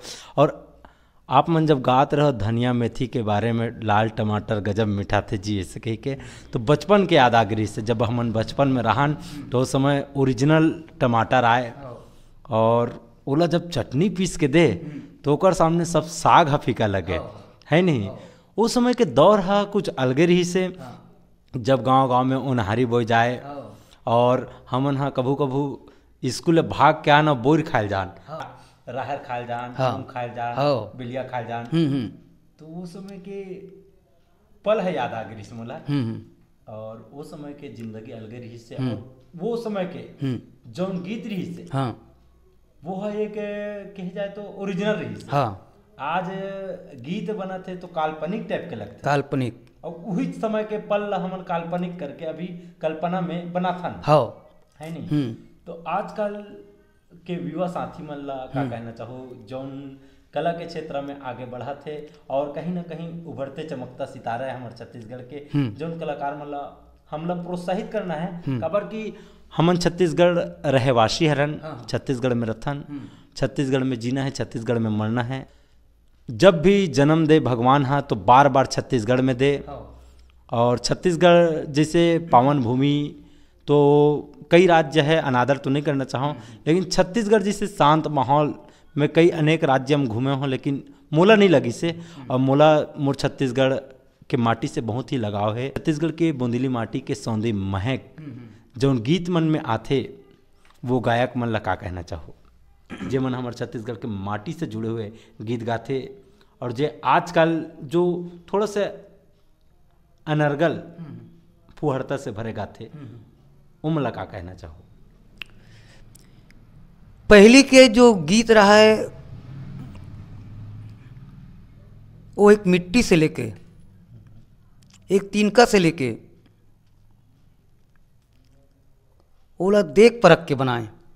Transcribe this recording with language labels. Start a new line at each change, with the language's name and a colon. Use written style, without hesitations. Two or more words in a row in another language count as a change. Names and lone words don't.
Chhattisgarhi: और आप मन जब गात रहो धनिया मेथी के बारे में, लाल टमाटर गजब मीठा थे जी ऐसे कह के, तो बचपन के याद आ गई से। जब हमन बचपन में रहन तो उस समय ओरिजिनल टमाटर आए, और ओला जब चटनी पीस के दे तो ओकर सामने सब साग फीका लगे, है नहीं। उस समय के दौर हा कुछ अलगे रही से। जब गांव गांव में उनहारी बोई जाए, और हमन हा कभू कभू स्कूल भाग के आना बोर खायल जान, राहर खायल जान, मूंग खायल जान, बिलिया खायल जान। तो वो समय के पल है याद आ गई से मोला। और वो समय के जिंदगी अलगे रही से, और वो समय के जौन गीत रही से, वो है एक कही जाए तो ओरिजिनल रही से। आज गीत बना थे तो काल्पनिक टाइप के लगते, काल्पनिक, और वही समय के पल हमन काल्पनिक करके अभी कल्पना में बना था, है नहीं। तो आजकल के युवा साथी मन ला का कहना चाहो, जौन कला के क्षेत्र में आगे बढ़ा थे, और कहीं ना कहीं उभरते चमकता सितारा है हमारे छत्तीसगढ़ के, जौन कलाकार मन ला हमला प्रोत्साहित करना है। खबर की हमन छत्तीसगढ़ रहवासी हरन, छत्तीसगढ़ में रथन, छत्तीसगढ़ में जीना है, छत्तीसगढ़ में मरना है। जब भी जन्म दे भगवान हा तो बार बार छत्तीसगढ़ में दे। और छत्तीसगढ़ जैसे पावन भूमि, तो कई राज्य है, अनादर तो नहीं करना चाहूँ, लेकिन छत्तीसगढ़ जैसे शांत माहौल में कई अनेक राज्य हम घूमे हों, लेकिन मोला नहीं लगी से। और मोला मोर छत्तीसगढ़ के माटी से बहुत ही लगाव है। छत्तीसगढ़ के बूंदीली माटी के सौंदे महक जौन गीत मन में आथे, वो गायक मन ला का कहना चाहो, जे मन हमारे छत्तीसगढ़ के माटी से जुड़े हुए गीत गाथे, और जे आजकल जो थोड़ा सा अनर्गल फुहरता से भरे गाथे, उमला का कहना चाहो। पहली के जो गीत रहा है वो एक मिट्टी से लेके, एक तिनका से लेके ओला देख परख के बनाए।